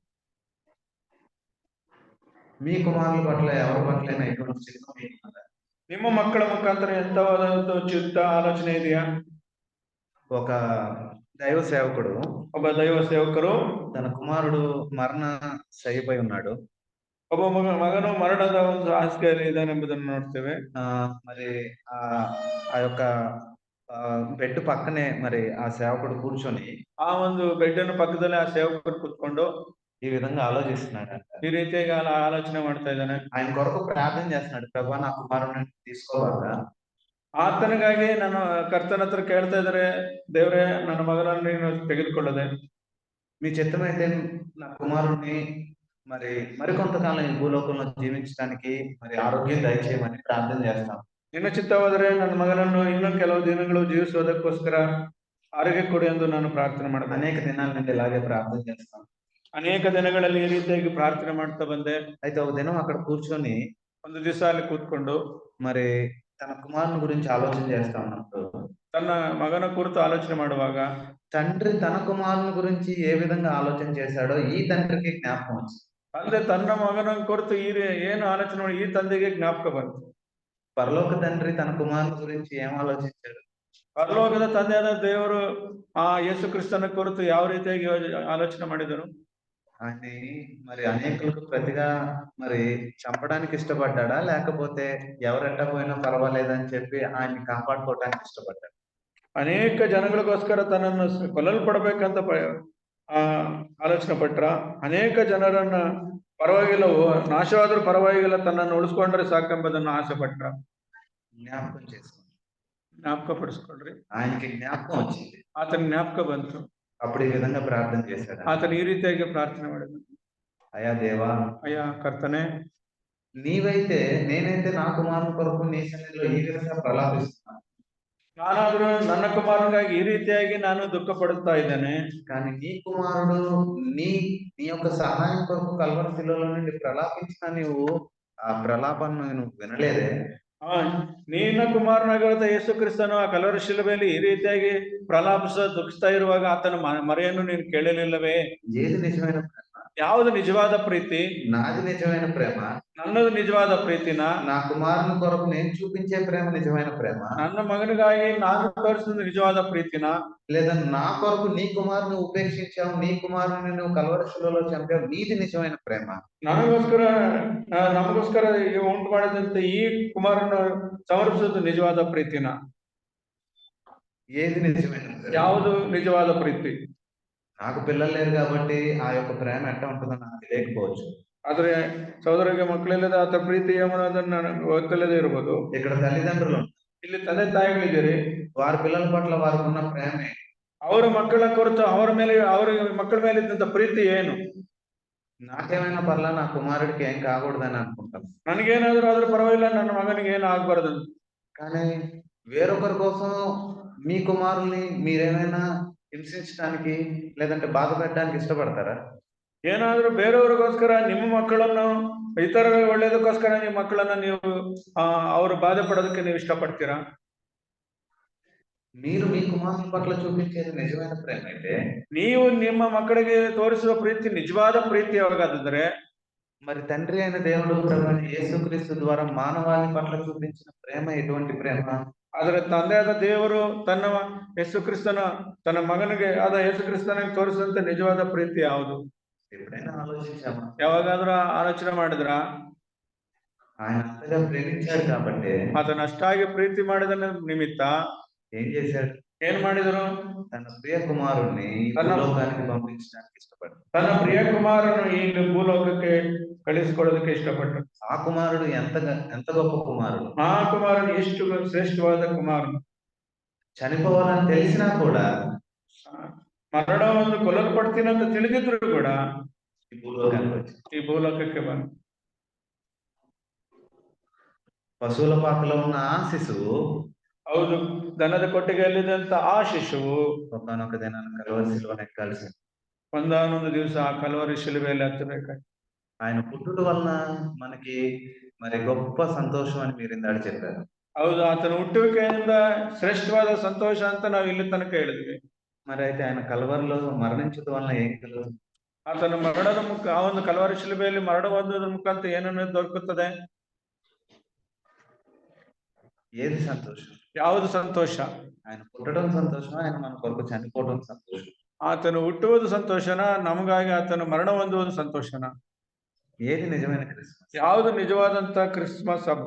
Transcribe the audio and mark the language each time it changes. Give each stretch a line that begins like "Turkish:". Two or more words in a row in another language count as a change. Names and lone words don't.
Telugu: మీ కుమారుల పట్ల ఎవరి పట్లైనా ఇటువంటి చిత్తం మీకున్నదా?
Kannada: ನಿಮ್ಮ ಮಕ್ಕಳ ಮುಖಾಂತರ ಎಂತವಾದಂತ ಚಿತ್ತ ಆಲೋಚನೆ ಇದೆಯಾ?
Telugu: ఒక దైవ సేవకుడు,
Kannada: ಒಬ್ಬ ದೈವ ಸೇವಕರು
Telugu: తన కుమారుడు మరణ శయ్యపై ఉన్నాడు.
Kannada: ಒಬ್ಬ ಮಗನು ಮರಣದ ಒಂದು ಹಾಸಿಗೆಯಲ್ಲಿ ಇದ್ದಾನೆಂಬುದನ್ನು ನೋಡ್ತೇವೆ.
Telugu: మరి ఆ యొక్క బెడ్ పక్కనే మరి ఆ సేవకుడు కూర్చొని
Kannada: ಆ ಒಂದು ಬೆಡ್ ಅನ್ನು ಪಕ್ಕದಲ್ಲಿ ಆ ಸೇವಕರು ಕೂತ್ಕೊಂಡು
Telugu: ఈ విధంగా ఆలోచిస్తున్నాడంట.
Kannada: ಈ ರೀತಿಯಾಗಿ ಆಲೋಚನೆ ಮಾಡ್ತಾ ಇದ್ದಾನೆ.
Telugu: ఆయన కొరకు ప్రార్థన చేస్తున్నాడు, ప్రభా నా కుమారుడిని తీసుకోవాలా?
Kannada: ಆತನಿಗಾಗಿ ನಾನು ಕರ್ತನ ಹತ್ರ ಕೇಳ್ತಾ ಇದ್ದಾರೆ, ದೇವ್ರೆ ನನ್ನ ಮಗನನ್ನು ನೀನು ತೆಗೆದುಕೊಳ್ಳದೆ,
Telugu: మీ చిత్తమైతే నా కుమారుడిని మరి మరికొంతకాలం ఈ భూలోకంలో జీవించడానికి మరి ఆరోగ్యం దయచేయమని ప్రార్థన చేస్తాం.
Kannada: ನಿನ್ನ ಚಿತ್ತವಾದರೆ ನನ್ನ ಮಗನನ್ನು ಇನ್ನೂ ಕೆಲವು ದಿನಗಳು ಜೀವಿಸುವುದಕ್ಕೋಸ್ಕರ ಆರೋಗ್ಯ ಕೊಡು ಎಂದು ನಾನು ಪ್ರಾರ್ಥನೆ ಮಾಡ್ತೇನೆ.
Telugu: అనేక దినాల నుండి ఇలాగే ప్రార్థన చేస్తాం.
Kannada: ಅನೇಕ ದಿನಗಳಲ್ಲಿ ಈ ರೀತಿಯಾಗಿ ಪ್ರಾರ್ಥನೆ ಮಾಡ್ತಾ ಬಂದೆ.
Telugu: అయితే ఒక దినం అక్కడ కూర్చొని
Kannada: ಒಂದು ದಿವಸ ಅಲ್ಲಿ ಕೂತ್ಕೊಂಡು
Telugu: మరి తన కుమారుని గురించి ఆలోచన చేస్తా ఉన్నప్పుడు
Kannada: ತನ್ನ ಮಗನ ಕುರಿತು ಆಲೋಚನೆ ಮಾಡುವಾಗ
Telugu: తండ్రి తన కుమారుని గురించి ఏ విధంగా ఆలోచన చేశాడో ఈ తండ్రికి జ్ఞాపకం వచ్చింది.
Kannada: ಅಂದ್ರೆ ತನ್ನ ಮಗನ ಕುರಿತು ಏನು ಆಲೋಚನೆ ಮಾಡಿ ಈ ತಂದೆಗೆ ಜ್ಞಾಪಕ ಬಂತು.
Telugu: పరలోక తండ్రి తన కుమారుని గురించి ఏం ఆలోచించాడు?
Kannada: ಪರಲೋಕದ ತಂದೆಯಾದ ದೇವರು ಆ ಯೇಸು ಕ್ರಿಸ್ತನ ಕುರಿತು ಯಾವ ರೀತಿಯಾಗಿ ಆಲೋಚನೆ ಮಾಡಿದರು?
Telugu: ఆయన్ని మరి అనేకులకు ప్రతిగా మరి చంపడానికి ఇష్టపడ్డా, లేకపోతే ఎవరెట్టా పోయినా పర్వాలేదని చెప్పి ఆయన్ని కాపాడుకోవడానికి ఇష్టపడ్డాడు?
Kannada: ಅನೇಕ ಜನಗಳಿಗೋಸ್ಕರ ತನ್ನನ್ನು ಕೊಲ್ಲಲ್ಪಡ್ಬೇಕಂತ ಆಲೋಚನೆ ಪಟ್ರ. ಅನೇಕ ಜನರನ್ನ ಪರವಾಗಿಲ್ಲ, ನಾಶವಾದ್ರೂ ಪರವಾಗಿಲ್ಲ, ತನ್ನನ್ನು ಉಳಿಸ್ಕೊಂಡ್ರೆ ಸಾಕೆಂಬುದನ್ನು ಆಸೆ ಪಟ್ರ.
Telugu: జ్ఞాపకం చేసుకోండి.
Kannada: ಜ್ಞಾಪಕ ಪಡಿಸ್ಕೊಳ್ರಿ.
Telugu: ఆయనకి జ్ఞాపకం వచ్చింది.
Kannada: ಆತನ ಜ್ಞಾಪಕ ಬಂತು.
Telugu: అప్పుడు ఈ విధంగా ప్రార్థన చేశాడు.
Kannada: ಆತನ ಈ ರೀತಿಯಾಗಿ ಪ್ರಾರ್ಥನೆ ಮಾಡಿದ.
Telugu: అయ్యా దేవా,
Kannada: ಅಯ್ಯ ಕರ್ತನೆ,
Telugu: నేనైతే నా కుమారుని కొరకు నీ సన్నిధిలో ఈ విధంగా ప్రలాపిస్తున్నాను.
Kannada: ನಾನಾದ್ರೂ ನನ್ನ ಕುಮಾರನಿಗಾಗಿ ಈ ರೀತಿಯಾಗಿ ನಾನು ದುಃಖ ಪಡುತ್ತಾ ಇದ್ದೇನೆ.
Telugu: కానీ నీ కుమారుడు నీ యొక్క సహాయం కొరకు కల్వరి శిలువలో నుండి ప్రలాపించిన నీవు ఆ ప్రలాపాన్ని నువ్వు వినలేదే.
Kannada: ನಿನ್ನ ಕುಮಾರನಾಗಿರುತ್ತ ಯೇಸು ಕ್ರಿಸ್ತನು ಆ ಕಲ್ವರಿ ಶಿಲುಬೆಯಲ್ಲಿ ಈ ರೀತಿಯಾಗಿ ದುಃಖಿಸ್ತಾ ಇರುವಾಗ ಆತನ ಮರೆಯನ್ನು ನೀನು ಕೇಳಲಿಲ್ಲವೇ?
Telugu: ఏది నిజమైన ప్రేమ?
Kannada: ಯಾವುದು ನಿಜವಾದ ಪ್ರೀತಿ?
Telugu: నాది నిజమైన ప్రేమ.
Kannada: ನನ್ನದು ನಿಜವಾದ ಪ್ರೀತಿನ?
Telugu: నా కుమారుని కొరకు నేను చూపించే ప్రేమ నిజమైన ప్రేమ.
Kannada: ನನ್ನ ಮಗನಿಗಾಗಿ ನಾನು ತೋರಿಸಿದ ನಿಜವಾದ ಪ್ರೀತಿನ?
Telugu: లేదా నా కొరకు నీ కుమారుని ఉపేక్షించావు, నీ కుమారుని నువ్వు కల్వరి శిలువలో చంపావు, నీది నిజమైన ప్రేమ.
Kannada: ನನಗೋಸ್ಕರ ನಮಗೋಸ್ಕರ ಉಂಟು ಮಾಡಿದಂತೆ ಈ ಕುಮಾರನ ಸಮರ್ಪಿಸುವುದು ನಿಜವಾದ ಪ್ರೀತಿನ?
Telugu: ఏది నిజమైన?
Kannada: ಯಾವುದು ನಿಜವಾದ ಪ್ರೀತಿ?
Telugu: నాకు పిల్లలు లేరు కాబట్టి ఆ యొక్క ప్రేమ ఎట్లా ఉంటుందో నాకు తెలియకపోవచ్చు.
Kannada: ಆದ್ರೆ ಸಹೋದರಿಗೆ ಮಕ್ಕಳಿಲ್ಲದ ಆತ ಪ್ರೀತಿ ಏನನ್ನೋದನ್ನ ಗೊತ್ತಿಲ್ಲದೆ ಇರಬಹುದು.
Telugu: ఇక్కడ తల్లిదండ్రులు,
Kannada: ಇಲ್ಲಿ ತಂದೆ ತಾಯಿಗಳಿದ್ದೀರಿ.
Telugu: వారి పిల్లల పట్ల వారికి ఉన్న ప్రేమే,
Kannada: ಅವರ ಮಕ್ಕಳ ಕುರಿತು ಅವರ ಮಕ್ಕಳ ಮೇಲೆ ಇದ್ದಂತ ಪ್ರೀತಿ ಏನು?
Telugu: నాకేమైనా పర్లా, నా కుమారుడికి ఏం కాకూడదని అనుకుంటాను.
Kannada: ನನಗೇನಾದ್ರೂ ಆದ್ರೂ ಪರವಾಗಿಲ್ಲ, ನನ್ನ ಮಗನಿಗೆ ಏನು ಆಗ್ಬಾರ್ದು.
Telugu: కానీ వేరొకరి కోసం మీ కుమారుల్ని మీరేమైనా హింసించడానికి లేదంటే బాధ పెట్టడానికి ఇష్టపడతారా?
Kannada: ಏನಾದ್ರೂ ಬೇರೆಯವರಿಗೋಸ್ಕರ ನಿಮ್ಮ ಮಕ್ಕಳನ್ನು, ಇತರ ಒಳ್ಳೇದಕ್ಕೋಸ್ಕರ ನಿಮ್ಮ ಮಕ್ಕಳನ್ನ ನೀವು ಅವರು ಬಾಧೆ ಪಡೋದಕ್ಕೆ ನೀವು ಇಷ್ಟಪಡ್ತೀರಾ?
Telugu: మీరు మీ కుమారుల పట్ల చూపించేది నిజమైన ప్రేమ అయితే,
Kannada: ನೀವು ನಿಮ್ಮ ಮಕ್ಕಳಿಗೆ ತೋರಿಸುವ ಪ್ರೀತಿ ನಿಜವಾದ ಪ್ರೀತಿ ಯಾವಾಗಾದ್ರೆ,
Telugu: మరి తండ్రి అయిన దేవుడు ప్రభువైన యేసుక్రీస్తు ద్వారా మానవాళి పట్ల చూపించిన ప్రేమ ఎటువంటి ప్రేమ?
Kannada: ಆದ್ರೆ ತಂದೆಯಾದ ದೇವರು ತನ್ನ ಯೇಸು ಕ್ರಿಸ್ತನ ತನ್ನ ಮಗನಿಗೆ ಆದ ಯೇಸು ಕ್ರಿಸ್ತನಿಗೆ ತೋರಿಸಿದಂತ ನಿಜವಾದ ಪ್ರೀತಿ ಯಾವುದು?
Telugu: ఎప్పుడైనా ఆలోచించామా?
Kannada: ಯಾವಾಗಾದ್ರೂ ಆಲೋಚನೆ ಮಾಡಿದ್ರ?
Telugu: ఆయన అంతగా ప్రేమించాడు కాబట్టి,
Kannada: ಆತನ ಅಷ್ಟಾಗಿ ಪ್ರೀತಿ ಮಾಡಿದ ನಿಮಿತ್ತ
Telugu: ఏం చేశాడు?
Kannada: ಏನ್ ಮಾಡಿದ್ರು?
Telugu: తన ప్రియ కుమారుణ్ణి భూలోకానికి పంపించడానికి ఇష్టపడ్డాడు.
Kannada: ತನ್ನ ಪ್ರಿಯ ಕುಮಾರನು ಈ ಭೂಲೋಕಕ್ಕೆ ಕಳಿಸಿಕೊಡೋದಕ್ಕೆ ಇಷ್ಟಪಟ್ಟರು.
Telugu: ఆ కుమారుడు ఎంత గొప్ప కుమారుడు!
Kannada: ಆ ಕುಮಾರನು ಎಷ್ಟು ಶ್ರೇಷ್ಠವಾದ ಕುಮಾರನು.
Telugu: చనిపోవాలని తెలిసినా కూడా,
Kannada: ಮರಣವನ್ನು ಕೊಲ್ಲಲ್ಪಡ್ತೀನಂತ ತಿಳಿದಿದ್ರು ಕೂಡ
Telugu: ఈ
Kannada: ಭೂಲೋಕಕ್ಕೆ ಬಂದ.
Telugu: పశువుల పాకలో ఉన్న ఆ శిశువు,
Kannada: ಹೌದು, ದನದ ಕೊಟ್ಟಿಗೆಯಲ್ಲಿದ್ದಂತ ಆ ಶಿಶುವು
Telugu: ఒకానొక దినాన కల్వరి శిలువను ఎక్కాల్సింది.
Kannada: ಒಂದಾನೊಂದು ದಿವಸ ಆ ಕಲ್ವರಿ ಶಿಲುಬೆಯಲ್ಲಿ ಹತ್ತಬೇಕಾಗಿ.
Telugu: ఆయన పుట్టుట వలన మనకి మరి గొప్ప సంతోషం అని మీరు ఇందాక చెప్పారు.
Kannada: ಹೌದು, ಆತನ ಹುಟ್ಟುವಿಕೆಯಿಂದ ಶ್ರೇಷ್ಠವಾದ ಸಂತೋಷ ಅಂತ ನಾವು ಇಲ್ಲಿ ತನಕ ಹೇಳಿದ್ವಿ.
Telugu: మరి అయితే ఆయన కల్వరిలో మరణించడం వలన ఏం కలుగుతుంది?
Kannada: ಆತನ ಮರಣದ ಆ ಒಂದು ಕಲ್ವರಿ ಶಿಲುಬೆಯಲ್ಲಿ ಮರಣ ಹೊಂದುವುದರ ಮುಖಾಂತರ ಏನನ್ನು ದೊರಕುತ್ತದೆ?
Telugu: ఏది సంతోషం?
Kannada: ಯಾವುದು ಸಂತೋಷ?
Telugu: ఆయన పుట్టడం సంతోషం, ఆయన మన కొరకు చనిపోవడం సంతోషం.
Kannada: ಆತನು ಹುಟ್ಟುವುದು ಸಂತೋಷನ, ನಮಗಾಗಿ ಆತನು ಮರಣ ಹೊಂದುವುದು ಸಂತೋಷನ?
Telugu: ఏది నిజమైన క్రిస్మస్?
Kannada: ಯಾವುದು ನಿಜವಾದಂತ ಕ್ರಿಸ್ಮಸ್ ಹಬ್ಬ?